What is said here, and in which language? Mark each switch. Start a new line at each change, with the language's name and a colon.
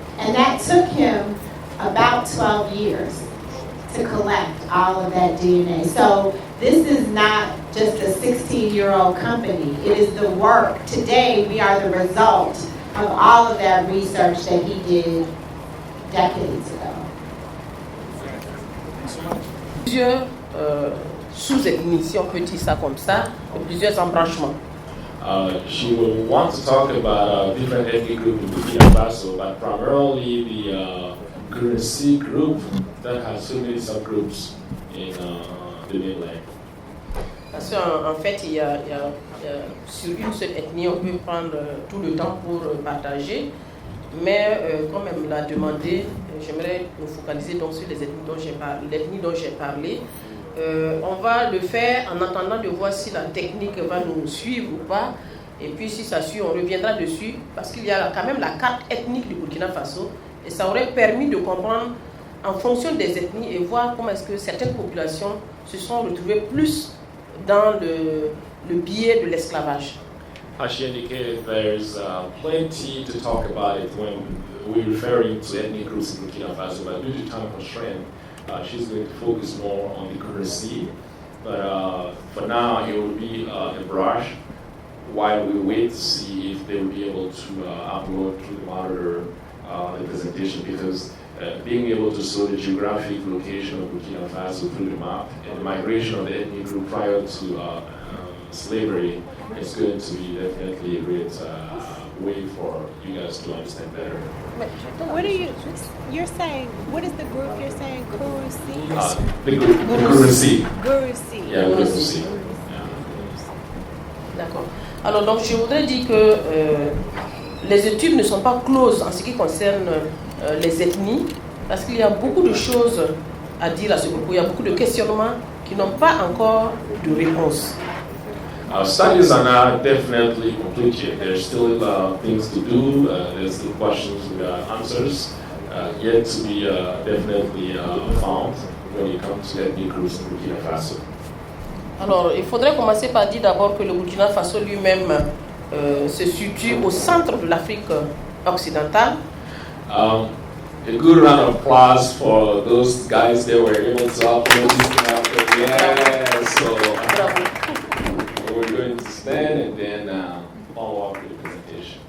English: And that took him about 12 years to collect all of that DNA. So this is not just a 16-year-old company. It is the work. Today, we are the result of all of that research that he did decades ago.
French: Plusieurs sous-ethnies, si on peut dire ça comme ça, plusieurs embranchements.
English: She will want to talk about different ethnic groups in Burkina Faso, but primarily the Gurusi group that has so many subgroups in the mainland.
French: Parce qu'en fait, il y a sur une seule ethnie, on peut prendre tout le temps pour partager, mais comme elle me l'a demandé, j'aimerais me focaliser donc sur les ethnies dont j'ai parlé. On va le faire en attendant de voir si la technique va nous suivre ou pas. Et puis si ça suit, on reviendra dessus parce qu'il y a quand même la carte ethnique du Burkina Faso. Et ça aurait permis de comprendre en fonction des ethnies et voir comment est-ce que certaines populations se sont retrouvées plus dans le biais de l'esclavage.
English: As she indicated, there's plenty to talk about it when we're referring to ethnic groups in Burkina Faso, but due to time constraint, she's going to focus more on the Gurusi. But for now, it will be a brush while we wait to see if they will be able to upload through the monitor the presentation, because being able to show the geographic location of Burkina Faso through the map and the migration of the ethnic group prior to slavery is going to be definitely a great way for you guys to understand better. What are you're saying, what is the group you're saying, Gurusi? The Gurusi. Gurusi. Yeah, Gurusi.
French: D'accord. Alors donc je voudrais dire que les études ne sont pas closes en ce qui concerne les ethnies, parce qu'il y a beaucoup de choses à dire à ce propos. Il y a beaucoup de questionnements qui n'ont pas encore de réponse.
English: Studies are not definitely complete yet. There's still things to do. There's still questions without answers yet to be definitely found when it comes to ethnic groups in Burkina Faso.
French: Alors, il faudrait commencer par dire d'abord que le Burkina Faso lui-même se situe au centre de l'Afrique occidentale.
English: A good round of applause for those guys that were able to upload this after. Yeah, so we're going to stand and then follow up with the presentation.